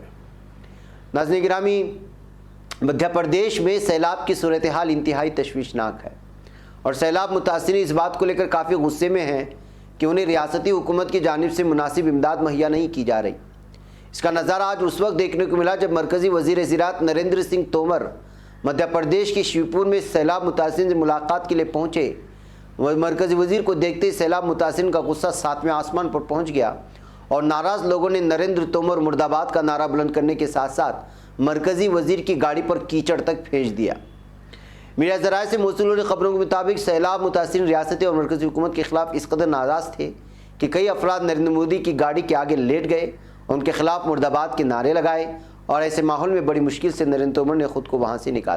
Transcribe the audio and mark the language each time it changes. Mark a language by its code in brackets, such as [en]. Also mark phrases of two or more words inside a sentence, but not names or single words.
[ur] ناظرین گرامی، مدھیہ پردیش میں سیلاب کی صورتحال انتہائی تشویشناک ہے اور سیلاب متاثرین اس بات کو لے کر کافی غصے میں ہیں کہ انہیں ریاستی حکومت کی جانب سے مناسب امداد مہیا نہیں کی جا رہی۔ اس کا نظارہ آج اس وقت دیکھنے کو ملا جب مرکزی وزیر زراعت نریندر سنگھ تومر مدھیہ پردیش کے شیو پور میں سیلاب متاثرین سے ملاقات کے لیے پہنچے۔ مرکزی وزیر کو دیکھتے ہی سیلاب متاثرین کا غصہ 7ویں آسمان پر پہنچ گیا اور ناراض لوگوں نے نریندر تومر مرد آباد کا نعرہ بلند کرنے کے ساتھ ساتھ مرکزی وزیر کی گاڑی پر کیچڑ تک پھینک دیا۔ میڈیا ذرائع سے موصول ہونے خبروں کے مطابق سیلاب متاثرین ریاستی اور مرکزی حکومت کے خلاف اس قدر ناراض تھے کہ کئی افراد نریندر مودی کی گاڑی کے آگے لیٹ گئے، ان کے خلاف مرد آباد کے نعرے لگائے اور ایسے ماحول میں بڑی مشکل سے نریندر تومر نے خود کو وہاں سے نکالا۔